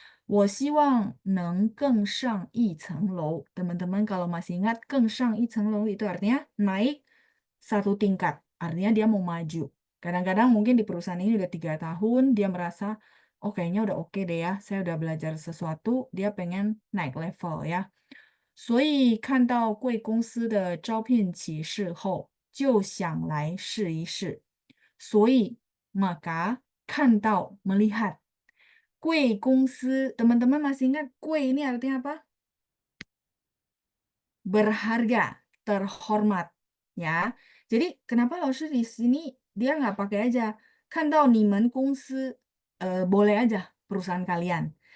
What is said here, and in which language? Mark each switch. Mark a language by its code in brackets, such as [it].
[zh] 我希望能更上一层楼. [id] Teman-teman kalau masih ingat, 更上一层楼 itu artinya naik satu tingkat. Artinya dia mau maju. Kadang-kadang mungkin di perusahaan ini udah 3 tahun, dia merasa, oh kayaknya udah oke deh ya, saya udah belajar sesuatu, dia pengen naik level ya. [zh] 所以看到贵公司的招聘启事后，就想来试一试. [id] 所以 maka 看到 melihat 贵公司, teman-teman masih ingat 贵 ini artinya apa? Berharga, terhormat, ya. Jadi kenapa laoshi di sini dia nggak pakai aja [zh] 看到你们公司, [id] boleh aja perusahaan kalian.